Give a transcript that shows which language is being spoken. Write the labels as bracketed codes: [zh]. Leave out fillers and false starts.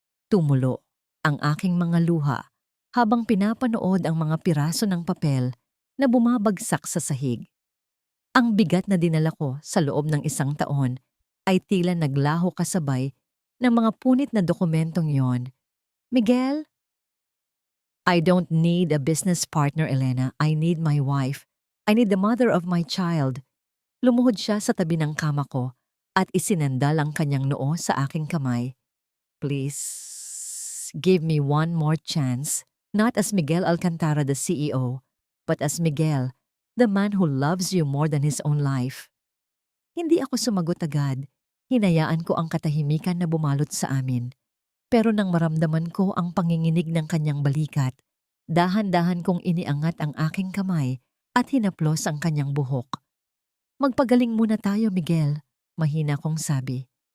[tl] Tumulo ang aking mga luha habang pinapanood ang mga piraso ng papel na bumabagsak sa sahig. Ang bigat na dinala ko sa loob ng 1 taon ay tila naglaho kasabay ng mga punit na dokumentong yon. [en] Miguel, I don't need a business partner, Elena. I need my wife. I need the mother of my child. Lumuhod siya sa tabi ng kama ko at isinandal ang kanyang noo sa aking kamay. Please, give me one more chance. Not as Miguel Alcantara, the CEO, but as Miguel, the man who loves you more than his own life. [tl] Hindi ako sumagot agad. Hinayaan ko ang katahimikan na bumalot sa amin. Pero nang maramdaman ko ang panginginig ng kanyang balikat, dahan-dahan kong iniangat ang aking kamay at hinaplos ang kanyang buhok. Magpagaling muna tayo, Miguel, mahina kong sabi.